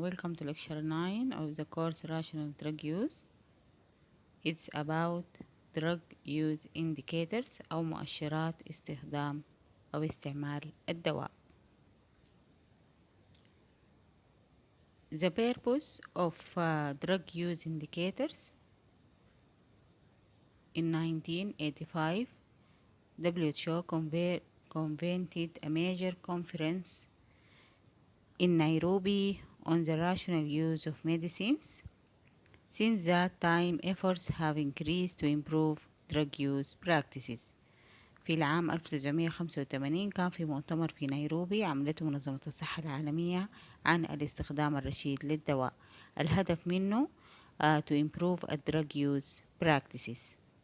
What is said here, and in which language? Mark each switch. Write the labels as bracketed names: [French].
[English] Welcome to lecture 9 of the course Rational Drug Use. It's about drug use indicators [Arabic] أو مؤشرات استخدام أو استعمال الدواء. [English] The purpose of drug use indicators in 1985, WHO convened a major conference in Nairobi on the rational use of medicines. Since that time, efforts have increased to improve drug use practices. [Arabic] في العام 1985 كان في مؤتمر في نيروبي عملته منظمة الصحة العالمية عن الاستخدام الرشيد للدواء. الهدف منه [English] to improve drug use practices.